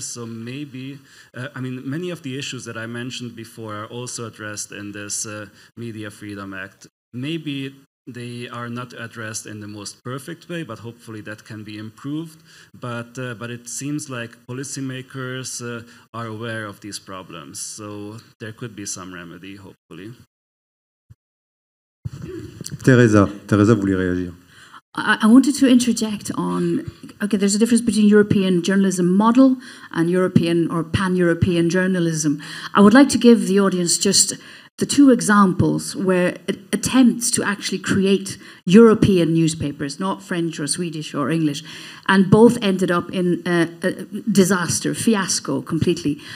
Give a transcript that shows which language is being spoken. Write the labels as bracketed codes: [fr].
[en] So maybe, I mean, many of the issues that I mentioned before are also addressed in this Media Freedom Act. Maybe they are not addressed in the most perfect way, but hopefully that can be improved. But it seems like policymakers are aware of these problems. So there could be some remedy, hopefully. [fr] Teresa, vous voulez réagir? [en] I wanted to interject on, okay, there's a difference between European journalism model and European or pan-European journalism. I would like to give the audience just the two examples were attempts to actually create European newspapers, not French or Swedish or English, and both ended up in a disaster, fiasco completely.